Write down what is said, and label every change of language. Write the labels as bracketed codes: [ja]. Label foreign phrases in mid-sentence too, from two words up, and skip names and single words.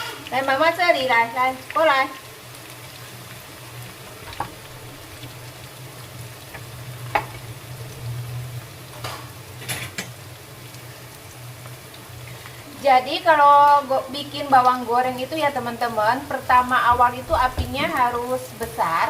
[vi] Đây mama sẽ đi lại, đây, cô lại. [id] Jadi kalau bikin bawang goreng itu ya teman-teman, pertama awal itu apinya harus besar.